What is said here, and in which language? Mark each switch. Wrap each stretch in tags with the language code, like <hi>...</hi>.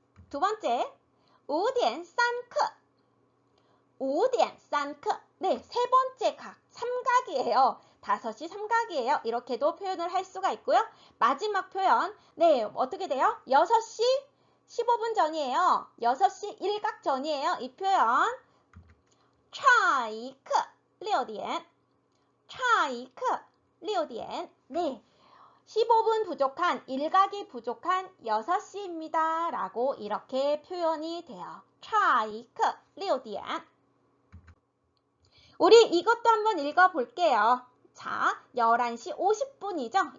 <ko>두 번째</ko> <zh>5点3刻 5点3刻.</zh> <ko>네, 세 번째 각 삼각이에요. 5시 삼각이에요. 이렇게도 표현을 할 수가 있고요. 마지막 표현, 네, 어떻게 돼요? 6시 15분 전이에요. 6시 1각 전이에요. 이 표현,</ko> <zh>差一刻6点, 差一刻6点.</zh> <ko>네, 15분 부족한, 1각이 부족한 6시입니다. 라고 이렇게 표현이 돼요.</ko> <zh>差一刻6点.</zh> <ko>우리 이것도 한번 읽어볼게요. 자, 11시 50분이죠?</ko>